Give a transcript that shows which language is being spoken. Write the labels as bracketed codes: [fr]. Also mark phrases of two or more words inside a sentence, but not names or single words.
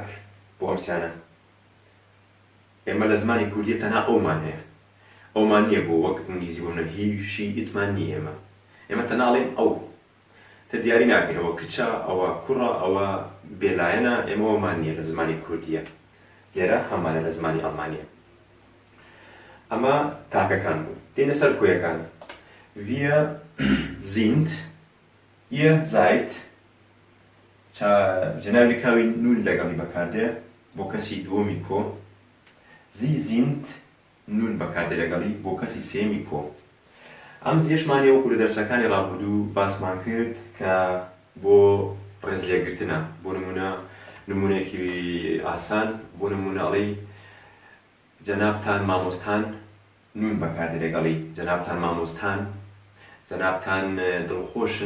[ckb] بۆ ئەمسیانە ئێمە لە زمانی کوردیە تەنها ئەومان هەیە، ئەومان نییە بۆ وەک ئینگلیزی بۆ [en] he, she, [ckb] ئیتمان نییە. ئێمە تەناڵێن ئەو، تە دیاری ناکەین ئەوە کچە، ئەوە کوڕە، ئەوە بێلایەنە. ئێمە ئەومان نییە لە زمانی کوردیە، لێرە هەمانە لە زمانی ئەڵمانیە. ئەمە تاکەکان بوون. دێنە سەر کۆیەکان. [de] Wir sind, ihr seid، [ckb] جێناوی کاوی نون لەگەڵی بەکاردێ بۆ کەسی دووەمی کۆ. [de] Sie sind، [ckb] نون بەکاردێ لەگەڵی بۆ کەسی سێمی کۆ. ئەم زیێشمانی وەکو لە دەرسەکانی ڕابردوو باسمان کرد کە بۆ ڕێزلێگرتنە. بۆ نمونەیەکی ئاسان، بۆ نمونە ئەڵێی جەنابتان مامۆستان، نون بەکاردێ لەگەڵی جەنابتان مامۆستان، جەنابتان دڵخۆشن.